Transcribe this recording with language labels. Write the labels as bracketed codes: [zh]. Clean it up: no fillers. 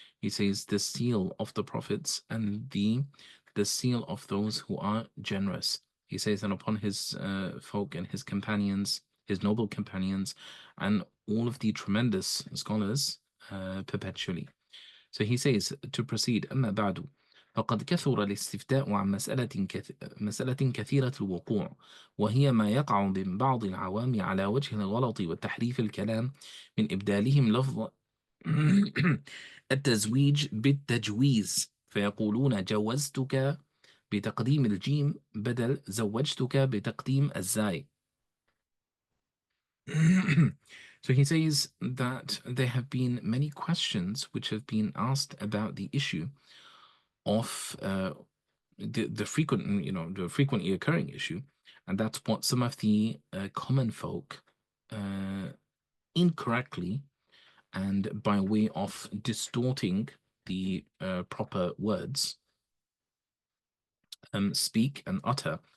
[en] He says the seal of the prophets and the seal of those who are generous. He says that upon his folk and his companions, his noble companions, and all of the tremendous scholars perpetually. So he says to proceed, [ar] أما بعد فقد كثر الاستفتاء عن مسألة كثيرة الوقوع، وهي ما يقع من بعض العوام على وجه الغلط والتحريف الكلام من إبدالهم لفظ التزويج بالتجويز، فيقولون جوزتك بتقديم الجيم بدل زوجتك بتقديم الزاي. [en] So he says that there have been many questions which have been asked about the issue of the frequently occurring issue, and that's what some of the common folk incorrectly and by way of distorting the proper words speak and utter.